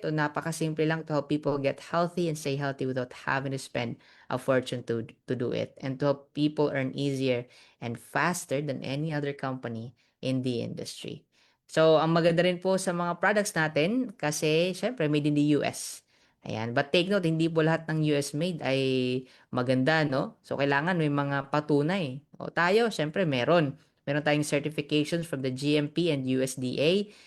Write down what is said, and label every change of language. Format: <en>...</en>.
<tl>Ito, napakasimple lang,</tl> <en>to help people get healthy and stay healthy without having to spend a fortune to do it. And to help people earn easier and faster than any other company in the industry.</en> <tl>So, ang maganda rin po sa mga products natin kasi syempre</tl> <en>made in the US.</en> <tl>Ayan. But take note, hindi po lahat ng US made ay maganda, no? So, kailangan may mga patunay. O tayo, syempre meron. Meron tayong</tl> <en>certifications from the GMP and USDA.</en>